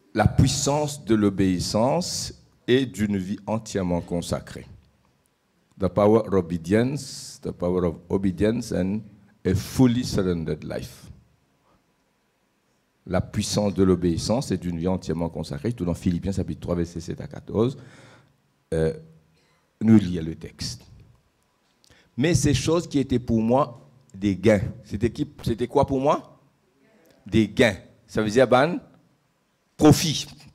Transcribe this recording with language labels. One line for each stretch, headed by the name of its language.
French: la puissance de l'obéissance et d'une vie entièrement consacrée.
English: The power of obedience and a fully surrendered life.
French: La puissance de l'obéissance et d'une vie entièrement consacrée. Tout dans Philippiens chapitre 3, verset 7 à 14. Nous lisons le texte. Mais ces choses qui étaient pour moi des gains. C'était quoi pour moi? Des gains. Ça veut dire, profit.